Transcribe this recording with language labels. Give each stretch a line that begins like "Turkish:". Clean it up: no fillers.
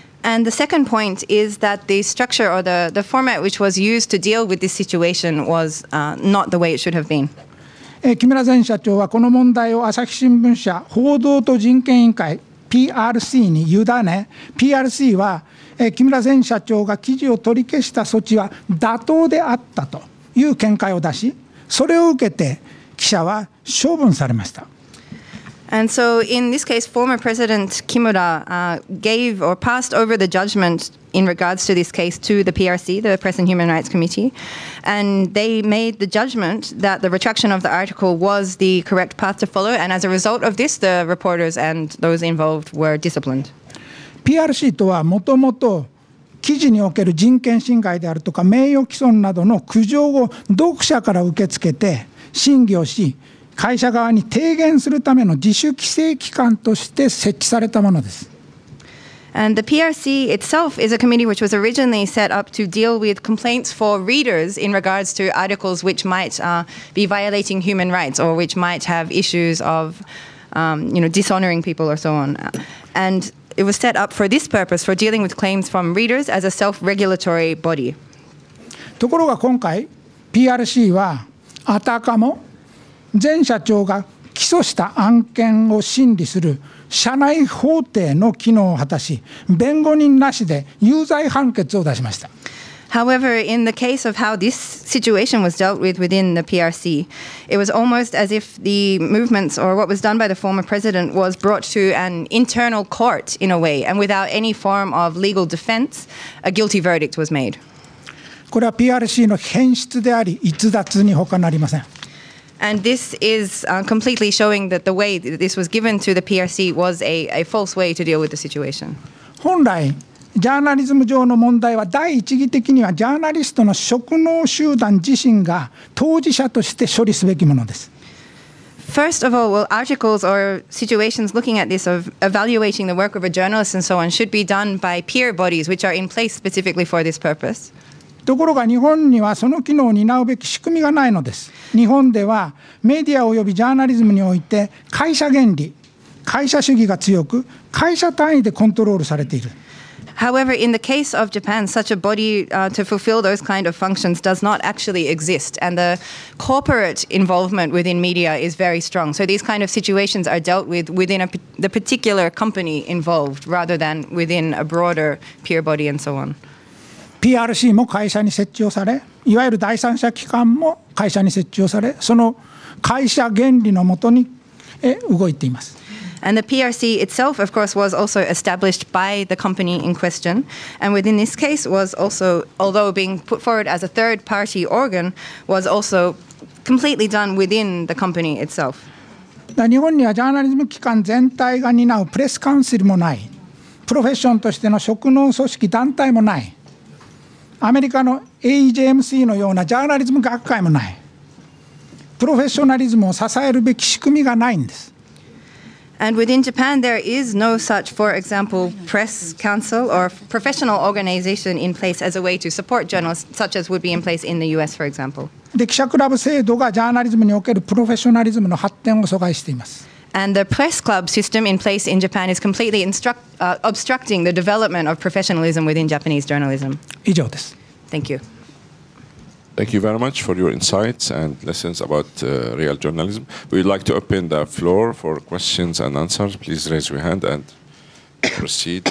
English: And the second point is that the structure or the format which was used to deal with this situation was not the way it should have been.
Japanese: 木村前社長はこの問題を朝日新聞社報道と人権委員会 PRC に委ね PRC は木村前社長が記事を取り消した措置は妥当であったという見解を出しそれを受けて記者は処分されました。
English: And so in this case, former President Kimura gave or passed over the judgment in regards to this case to the PRC, the Press and Human Rights Committee, and they made the judgment that the retraction of the article was the correct path to follow, and as a result of this, the reporters and those involved were disciplined.
Japanese: PRC とはもともと記事における人権侵害であるとか名誉毀損などの苦情を読者から受け付けて審議をし会社側に提言するための自主規制機関として設置されたものです。
English: And the PRC itself is a committee which was originally set up to deal with complaints for readers in regards to articles which might be violating human rights or which might have issues of dishonoring people or so on. And it was set up for this purpose, for dealing with claims from readers as a self-regulatory body.
Japanese: ところが今回 PRC はあたかも前社長が起訴した案件を審理する社内法廷の機能を果たし、弁護人なしで有罪判決を出しました。
English: However, in the case of how this situation was dealt with within the PRC, it was almost as if the movements or what was done by the former president was brought to an internal court in a way, and without any form of legal defense, a guilty verdict was made.
Japanese: これは PRC の変質であり、逸脱に他なりません。
English: And this is completely showing that the way that this was given to the PRC was a false way to deal with the situation.
Japanese: 本来ジャーナリズム上の問題は第一義的にはジャーナリストの職能集団自身が当事者として処理すべきものです。
English: First of all, articles or situations looking at this of evaluating the work of a journalist and so on should be done by peer bodies which are in place specifically for this purpose.
Japanese: ところが日本にはその機能を担うべき仕組みがないのです。日本ではメディアおよびジャーナリズムにおいて会社原理、会社主義が強く、会社単位でコントロールされている。
English: However, in the case of Japan, such a body to fulfill those kind of functions does not actually exist, and the corporate involvement within media is very strong. So these kind of situations are dealt with within the particular company involved, rather than within a broader peer body and so on.
Japanese: PRC も会社に設置をされ、いわゆる第三者機関も会社に設置をされ、その会社原理のもとに動いています。
English: And the PRC itself, of course, was also established by the company in question. And within this case was also, although being put forward as a third-party organ, was also completely done within the company itself.
Japanese: 日本にはジャーナリズム機関全体が担うプレスカウンシルもない。プロフェッションとしての職能組織団体もない。アメリカの AEJMC のようなジャーナリズム学会もない。プロフェッショナリズムを支えるべき仕組みがないんです。
English: And within Japan, there is no such, for example, press council or professional organization in place as a way to support journalists, such as would be in place in the US, for example.
Japanese: で、記者クラブ制度がジャーナリズムにおけるプロフェッショナリズムの発展を阻害しています。
English: And the press club system in place in Japan is completely obstructing the development of professionalism within Japanese journalism. 以上です。 Thank you. Thank you very much for your insights and lessons about real journalism. We'd like to open the floor for questions and answers. Please raise your hand and proceed.